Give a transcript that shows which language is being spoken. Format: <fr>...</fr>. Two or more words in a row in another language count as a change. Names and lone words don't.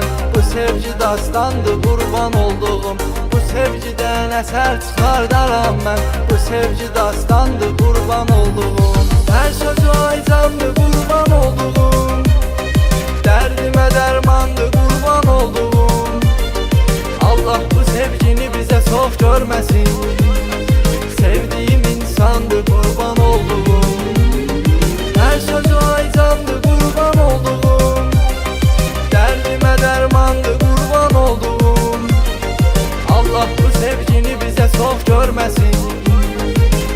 <az>Bu sevgi dastandı qurban olduğum. Bu sevgidən əsər çıxardaram mən. Bu sevgi dastandı qurban olduğum. Hər sözü aycandı qurban olduğum. Dərdimə dərmandı qurban olduğum. Allah bu sevgini bizə çox görməsin.</az> <tr>Sevdiğim insandı kurban olduğum. Her sözü aycandı kurban olduğum. Derdime dermandı kurban olduğum. Allah bu sevgini bize çok görmesin.</tr>